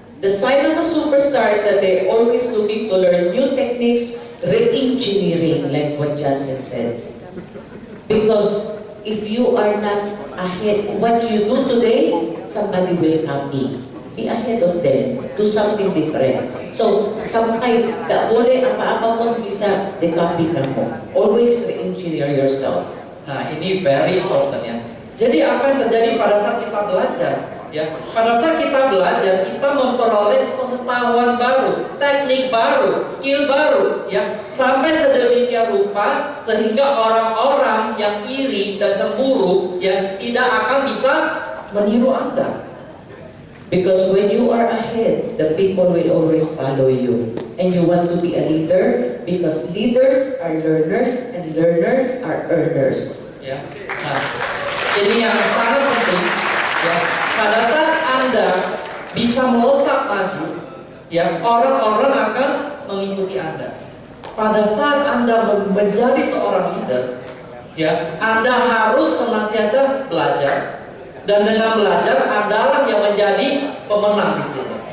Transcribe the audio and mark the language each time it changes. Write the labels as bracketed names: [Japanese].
[English] The sign of a superstar is that they're always looking to learn new techniques, re-engineering, like what Johnson said. Because if you are not ahead, what you do today, somebody will copy. Be ahead of them. Do something different. [Indonesian] So, sampai tak boleh apa-apa pun bisa di-copy kamu. [English] Always re-engineer yourself. [Indonesian] Nah, ini very important ya. Jadi apa yang terjadi pada saat kita belajar? Ya, pada saat kita belajar, kita memperoleh pengetahuan baru, teknik baru, skill baru, ya, sampai sedemikian rupa sehingga orang-orang yang iri dan cemburu, ya, tidak akan bisa meniru Anda. [English] Because when you are ahead, the people will always follow you. And you want to be a leader because leaders are learners and learners are earners. [Indonesian] Ya, nah, ini yang sangat penting. Ya, pada saat Anda bisa melesat maju, ya, orang-orang akan mengikuti Anda. Pada saat Anda menjadi seorang leader, ya, Anda harus senantiasa belajar, dan dengan belajar Anda yang menjadi pemenang di sini.